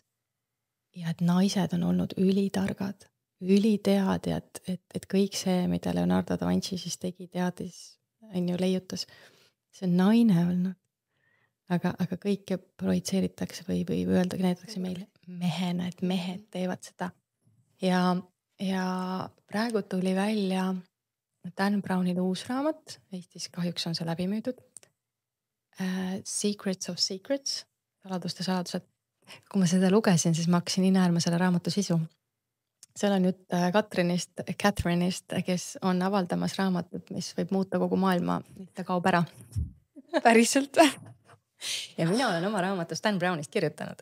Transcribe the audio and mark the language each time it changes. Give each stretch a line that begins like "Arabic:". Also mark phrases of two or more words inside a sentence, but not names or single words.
Estonian: Ja et naised on olnud ülitargad, üliteadjad, et kõik see, mida Leonardo da Vinci siis tegi, teadis, on ju, leiutas, see on naine olnud. Aga kõike projitseeritakse või öeldagi, näidatakse meile mehena, et mehed teevad seda. Ja praegu tuli välja Dan Brownil uus raamat, Eestis kahjuks on see läbi müüdud. Secrets of Secrets, saladuste saladused. Kui ma seda lugesin, siis ma hakkasin näärma selle raamatu sisu. Seal on jutt Catherine'ist, kes on avaldamas raamatut, mis võib muuta kogu maailma, ta kaob ära. Päriselt. Ja mina olen oma raamatus Dan Brownist kirjutanud.